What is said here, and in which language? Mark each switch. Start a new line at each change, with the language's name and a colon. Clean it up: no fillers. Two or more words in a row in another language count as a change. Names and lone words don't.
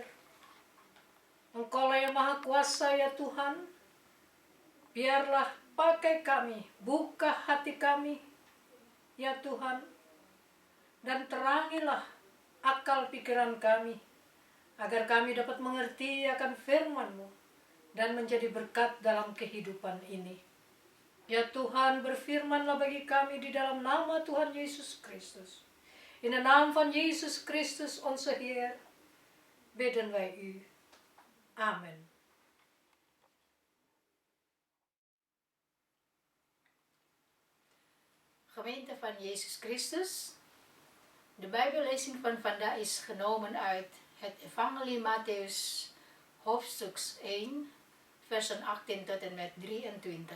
Indonesian: Engkaulah yang Maha Kuasa ya Tuhan, biarlah pakai kami, buka hati kami ya Tuhan, dan terangilah akal pikiran kami, agar kami dapat mengerti akan firman-Mu dan menjadi berkat dalam kehidupan ini. Ya Tuhan, berfirmanlah bagi kami di dalam nama Tuhan Yesus Kristus.
Dutch: In de naam van Jezus Christus, onze Heer, bidden wij u. Amen. Gemeente van Jezus Christus. De Bijbellezing van vandaag is genomen uit het Evangelie Mattheus, hoofdstuk 1, versen 18 tot en met 23.